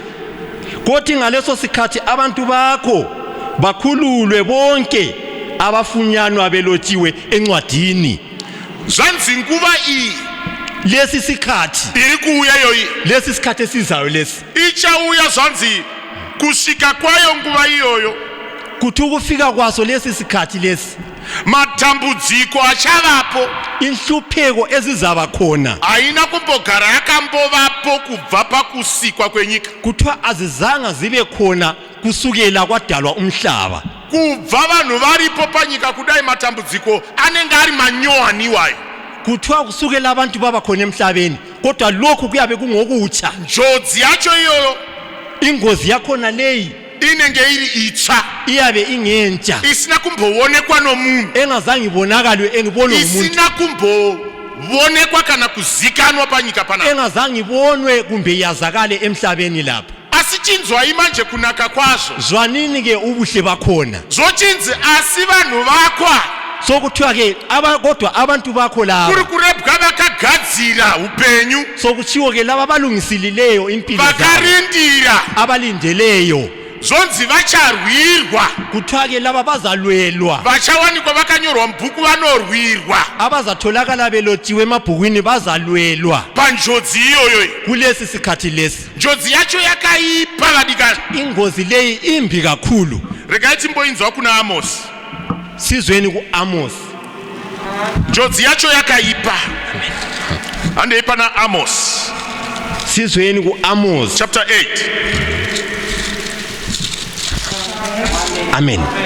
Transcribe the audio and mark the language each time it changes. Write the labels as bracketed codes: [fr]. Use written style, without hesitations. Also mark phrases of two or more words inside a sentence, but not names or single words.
[nd] Kodwa ngaleso sikhathi abantu bakho bakhululwe bonke abafunyanwa belotshiwe encwadini. [sn] Zvanzinguva iyi [nd] Lesi sikhathi, [sn] iri kuuya yoyi [nd] lesi sikhathi esizayo lesi, [sn] ichauya zvanzi kusvika kwayo nguva iyoyo [nd] kuthi ukufika kwaso lesi sikhathi lesi, [sn] matambudziko achavapo [nd] inhlupheko ezizaba khona [sn] haina kumbogara yakambovapo kubva pakusikwa kwenyika, [nd] kuthiwa azizanga zibe khona kusukela kwadalwa umhlaba. [sn] kubva vanhu varipo panyika kudai matambudziko anenge ari manyowani iwayo. [nd] Kuthiwa kusukela abantu baba khona emhlabeni, kodwa lokhu kuyabe kungokutsha. [sn] Njodzi yacho iyoyo [nd] Ingozi yakhona leyi [sn] inenge iri itsva, [nd] iyabe ingentsha, [sn] isina kumboonekwa nomunhu, [nd] engazange ibonakale engibonwe ngumuntu, [sn] isina kumbowonekwa kana kuzikanwa panyika panapa, [nd] engazange ibonwe kumbe yazakale emhlabeni lapha. [sn] asi chinzwai manje kunaka kwazvo. [nd] Zwanini ke ubuhle bakhona. [sn] Zvochinzi asi vanhu vakwa [nd] Sokuthiwa ke kodwa abantu bakho [sn] kuri [nd] laba, [sn] kurebwa vakagadzira upenyu, [nd] sokutshiwo ke laba balungisilileyo impilo zabo, [sn] vakarindira, [nd] abalindeleyo, [sn] zvonzi vacharwirwa, [nd] kuthiwa ke laba bazalwelwa, [sn] vachawanikwa vakanyorwa mubhuku vanorwirwa [nd] abazatholakala belotshiwe emabhukwini bazalwelwa [sn] panjodzi iyoyo. [nd] kulesi sikhathi lesi. [sn] Njodzi yacho yakaipa vadikani. [nd] Ingozi leyi imbi kakhulu. [sn] Regai timboinzwa kuna Amosi. [nd] Sizweni ku-Amos. [sn] Njodzi yacho yakaipa. Handei pana Amos [nd] Sizweni ku-Amos chapter 8 Amen.